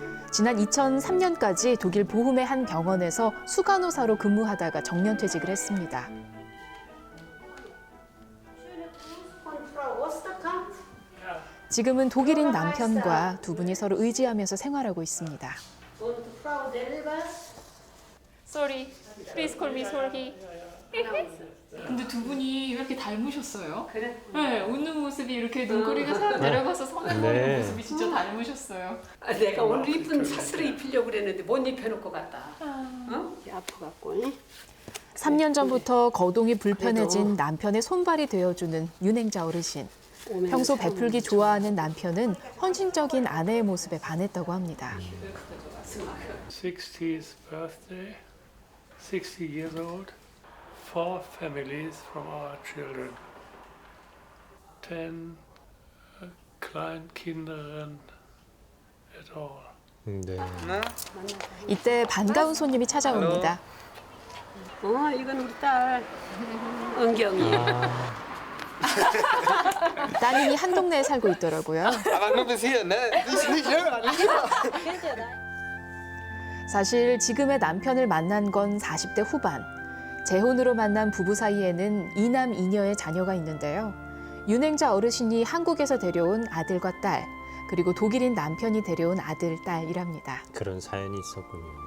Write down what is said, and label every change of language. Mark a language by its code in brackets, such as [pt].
[ko] 지난 2003년까지 독일 보훔의 한 병원에서 수간호사로 근무하다가 정년퇴직을 했습니다. 지금은 독일인 남편과 두 분이 서로 의지하면서 생활하고 있습니다. [en] Sorry. Please call me Sorry. [ko] 근데 두 분이 왜 이렇게 닮으셨어요? 그래? 네, 웃는 모습이 이렇게 눈꼬리가 살아 내려가서 선해 보이는 네. 모습이 진짜 닮으셨어요. 아, 내가 오늘 이쁜 사스를 입히려고 그랬는데 못 입혀놓을 것 같다. 어? 아파갖고. 3년 전부터 거동이 불편해진 그래도 남편의 손발이 되어주는 윤행자 어르신. 오면 평소 사람 베풀기 좋아하는 남편은 헌신적인 아내의 모습에 반했다고 합니다. [en] 60th birthday, 60 years old, 4 families from our children, 10 Kleinkinderen at all. [ko] 네. 이때 반가운 손님이 찾아옵니다. 이건 우리 딸 은경이. 따님이 한 동네에 살고 있더라고요. [de] Aber nur bis hier, ne? Nicht höher, nicht höher. [ko] 사실 지금의 남편을 만난 건 40대 후반. 재혼으로 만난 부부 사이에는 2남 2녀의 자녀가 있는데요. 윤행자 어르신이 한국에서 데려온 아들과 딸, 그리고 독일인 남편이 데려온 아들, 딸이랍니다. 그런 사연이 있었군요.